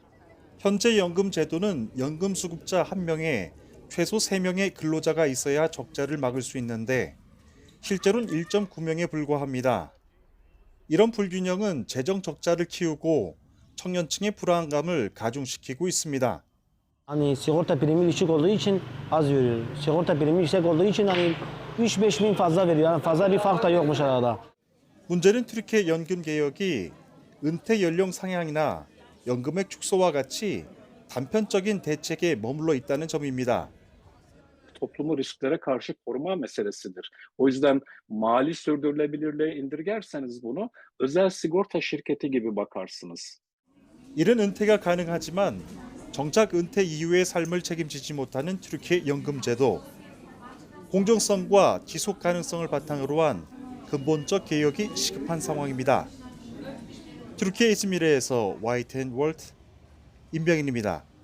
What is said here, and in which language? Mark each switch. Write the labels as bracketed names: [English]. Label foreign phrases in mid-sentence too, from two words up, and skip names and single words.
[Korean] 현재 연금 제도는 연금 수급자 1명에 최소 3명의 근로자가 있어야 적자를 막을 수 있는데 실제로는 1.9명에 불과합니다. 이런 불균형은 재정 적자를 키우고 청년층의 불안감을 가중시키고 있습니다. [Turkish] Hani sigorta primi düşük olduğu için az veriyor. Sigorta primi yüksek olduğu için hani 3-5 bin fazla veriyor. Yani fazla bir fark da yokmuş arada. [Korean] 문제는 튀르키예 연금 개혁이 은퇴 연령 상향이나 연금액 축소와 같이 단편적인 대책에 머물러 있다는 점입니다. [Turkish] Toplumu risklere karşı koruma meselesidir. O yüzden mali sürdürülebilirliğe indirgerseniz bunu özel sigorta şirketi gibi bakarsınız. [Korean] 이른 은퇴가 가능하지만 정작 은퇴 이후의 삶을 책임지지 못하는 튀르키예 연금제도. 공정성과 지속 가능성을 바탕으로 한 근본적 개혁이 시급한 상황입니다. 튀르키예 이즈미르에서 YTN 월드 임병인입니다.